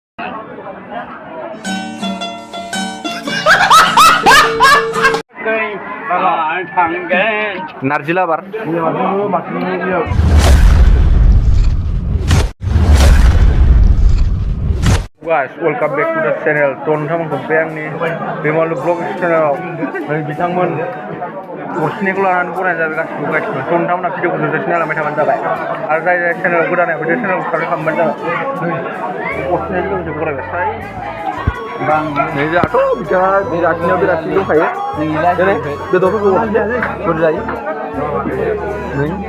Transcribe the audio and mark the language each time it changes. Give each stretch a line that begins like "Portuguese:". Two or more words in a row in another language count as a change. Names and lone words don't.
English: नारजि लाबार Guys, welcome back to the channel.
Bodo: नोंथांमोनखौ बे आंनि दैमालु ब्लग चेनेलाव बिथांमोन गरसेनिखौ लानानै बनायनाय जाबाय गासिबो नोंथांमोना भिडिअखौ जोबजासिम नायलांबाय थाबानो जाबाय आरो जाय जाय चेनेल गोदानै बे चेनेलखौ साबस्क्राइब खालामबानो जाबाय गरसेनि लोगोसे फरायबाय नै जोंहाथ' बिथाङा बेरासिनियाव बेरासि दंखायो दिनै बेदरफोरखौ बुरजायो नै